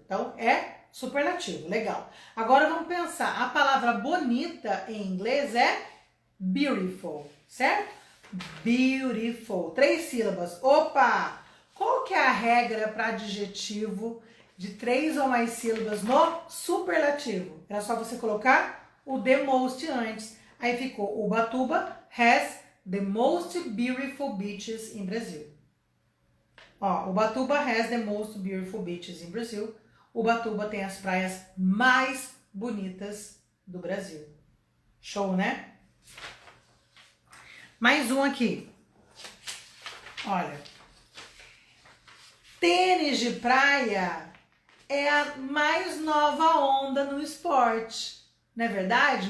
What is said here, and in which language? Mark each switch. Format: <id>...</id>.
<pt>Então é superlativo, legal. Agora vamos pensar, a palavra bonita em inglês é beautiful, certo? Beautiful, 3 sílabas. Opa! Qual que é a regra para adjetivo de 3 ou mais sílabas no superlativo? Era só você colocar o the most antes. Aí ficou,</pt> <en>Ubatuba has the most beautiful beaches in Brazil. Ó, Ubatuba has the most beautiful beaches in Brazil.</en> <pt>Ubatuba tem as praias mais bonitas do Brasil. Show, né? Mais um aqui. Olha. Tênis de praia é a mais nova onda no esporte. Não é verdade?</pt>